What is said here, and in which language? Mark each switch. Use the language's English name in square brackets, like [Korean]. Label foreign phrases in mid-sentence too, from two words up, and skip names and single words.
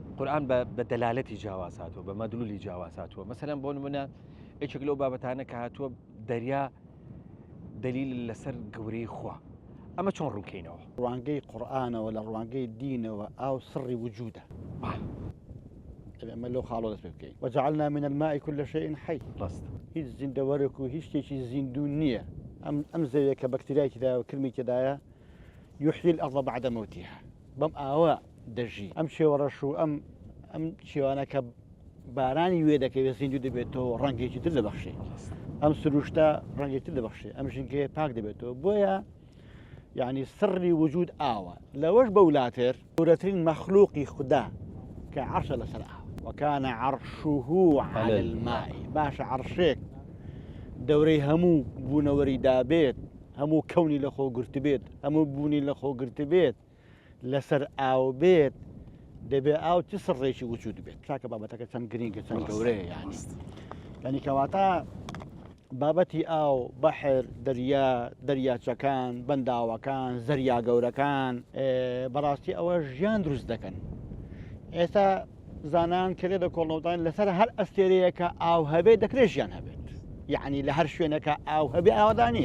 [Central Kurdish] قورآن بە دەلالەتی جیاوازاتەوە بە مەدلولی جیاوازاتەوە مەسەلەن بۆ نمونە یەکێک لەو بابەتانە کە هاتووە دەریا دلیل لەسەر گەورەی خوا ئەمە چۆن ڕوونکەینەوە ڕوانگەی قورآنەوە لە ڕوانگەی دینەوە ئاو سڕی وجودە ئەمە لەو خاڵۆ دەست پێ بکەین [Arabic] وجعلنا من الماء كل شيء حي [Central Kurdish] ڕاست هیچ زیندەوەرێک و هیچ شتێکی زیندوو نییە ئەم زەویە کە بەکتریای تێدایە و کرمی تێدایە [Arabic] يحيي الأرض بعد موتها [Central Kurdish] بەم ئاوە دەژی ئەم شێوەڕەش و ئەم شێوانە کە بارانی وێ دەکەوێت زیندوو دەبێتەوە ڕەنگێکی تر دەبەخشێ ئەم سروشتە ڕەنگێکی تر دەبەخشێ ئەم ژینگەیە پاک دەبێتەوە بۆیە يعني سری وجود ئاوە لەوەش بەولاتر گەورەترین مەخلوقی خوددا کە عەرشە لەسەر ئاوە [Arabic] وكان عرشه على الماء [Central Kurdish] باش عرشێک دەورەی هەموو بوونەوەری دابێت هەموو کەونی لە خۆ گرت بێت هەموو بوونی لە خۆ گرت بێت لەسەر ئاو بێت دەبێ ئاو چ سڕێکی وجود بێت چاکە بابەتەکە چەند گرینگە چەند گەورەیە یعنی کەواتە بابەتی ئاو بەحر دەریاچەکان بەنداوەکان زەریا گەورەکان بەڕاستی ئەوە ژیان دروست دەکەن ئێستا زانان کرێ لە کۆڵنەوتان لەسەر هەر ئەستێرەیەکە ئاو هەبێت دەکرێت ژیان هەبێت یعنی لە هەر شوێنەکە ئاو هەبێ ئاوادانە